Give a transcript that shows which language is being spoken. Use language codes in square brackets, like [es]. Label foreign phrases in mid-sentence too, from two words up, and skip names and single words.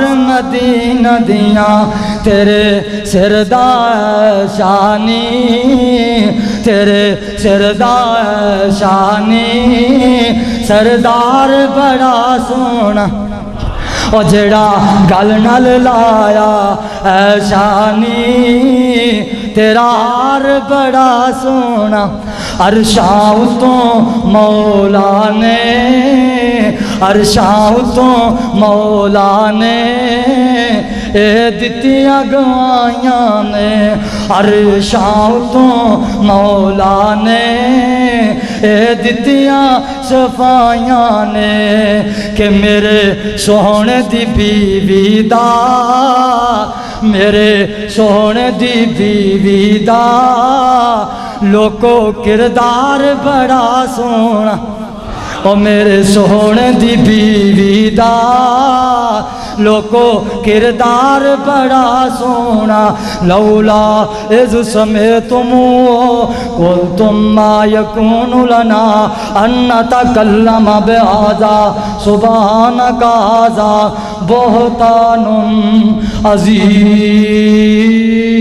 [pa] مدینہ دیاں تیرے سر دا شانی تیرے سر دا شانی سردار بڑا سونا او جڑا گل نال لایا اے شانی تیرا ہار بڑا سونا عرشاں اتوں مولا نے عرشاں اتوں مولا نے اے دتیاں گوائیاں نے عرشاں اتوں مولا نے اے دتیاں صفائیاں نے کہ میرے سونے دی بیوی دا میرے سونے دی بیوی دا لوکو کردار بڑا سونا او میرے سونے دی بیوی دا لوکو کردار بڑا سونا [ar] لولا اذ سمعتموہ قلتم ما یکون لنا ان نتکلم بہذا سبحانک ھذا بہتان عظیم